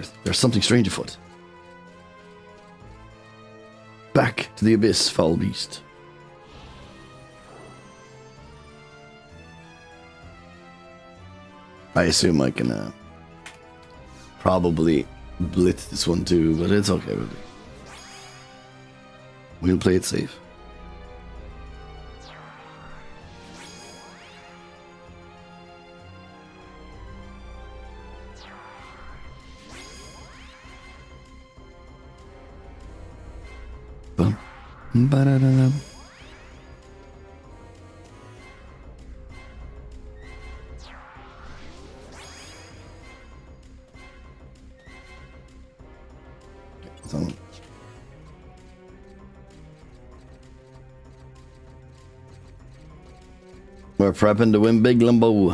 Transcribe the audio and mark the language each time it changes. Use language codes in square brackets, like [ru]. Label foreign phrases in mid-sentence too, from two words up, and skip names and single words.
[en] There's something strange afoot. Back to the abyss, foul beast. I assume I can probably blitz this one too, but it's okay with me. We'll play it safe. Ba-da-da-da. So. We're prepping to win Big Limbo.